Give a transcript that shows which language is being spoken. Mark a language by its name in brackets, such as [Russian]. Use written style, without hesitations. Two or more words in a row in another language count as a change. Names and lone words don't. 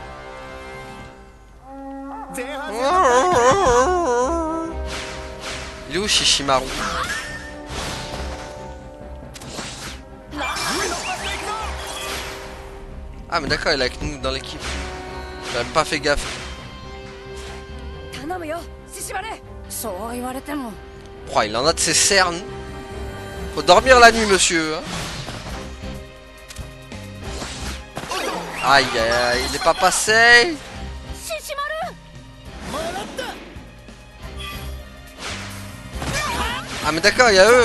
[French] Il est où Shishimaru? Ah mais d'accord, il est avec nous dans l'équipe. J'ai même pas fait gaffe. [Japanese] 頼むよシシマルそう言われても [French] Oh, il en a de ses cernes. Faut dormir la nuit, monsieur. Hein. Aïe aïe aïe, il est pas passé. Ah mais d'accord, il y a eux.